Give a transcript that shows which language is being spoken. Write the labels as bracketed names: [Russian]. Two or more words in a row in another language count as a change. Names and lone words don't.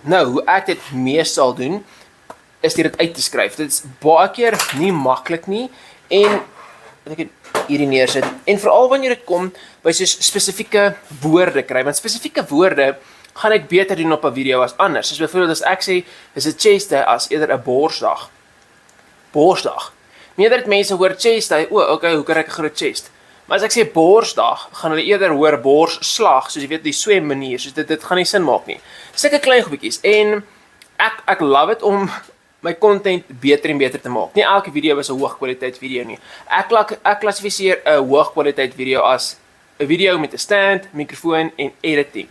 [Afrikaans] Nou, hoe ek dit meestal doen, is dit uit te skryf. Dit is baie keer nie maklik nie, en ek het hierdie neersit, en veral wanneer dit kom by soos spesifieke woorde kry, want spesifieke woorde gaan ek beter doen op 'n video as anders. Soos byvoorbeeld as ek sê, is 'n [English] chest day [Afrikaans] as eerder 'n borsdag. Meerder mense hoor [English] chest day, [Afrikaans] okay, hoe kry ek 'n groot chest? Maar as ek sê borsdag, gaan hulle eerder hoor borsslag, soos jy weet, die swem manier, soos dit gaan nie sin maak nie. Sulke klein goedjies, en ek [English] love it [Afrikaans] om my content beter en beter te maak. Nie elke video is 'n hoogkwaliteit video nie. Ek klassifiseer 'n hoogkwaliteit video as 'n video met 'n stand, mikrofoon en editing.